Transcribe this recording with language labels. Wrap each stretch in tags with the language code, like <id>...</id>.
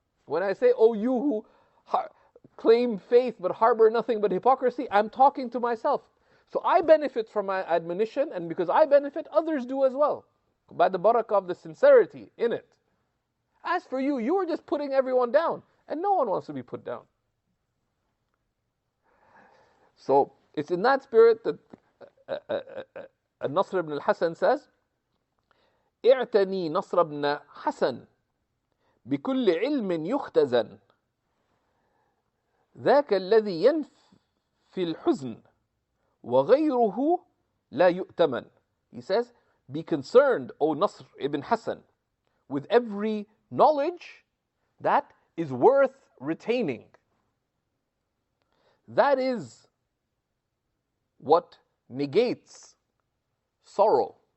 <en>When I say, 'Oh, you who claim faith but harbor nothing but hypocrisy,' I'm talking to myself. So I benefit from my admonition, and because I benefit, others do as well, by the barakah of the sincerity in it. As for you, you are just putting everyone down, and no one wants to be put down." So it's in that spirit that Nasr ibn al-Hasan says,</en> <ar>"اعتني نصر بن حسن بكل علم يختزن ذاك الذي ينفي الحزن وغيره لا يؤتمن."</ar> <en>He says, "Be concerned, O Nasr ibn Hasan, with every knowledge that is worth retaining. That is what negates sorrow.</en>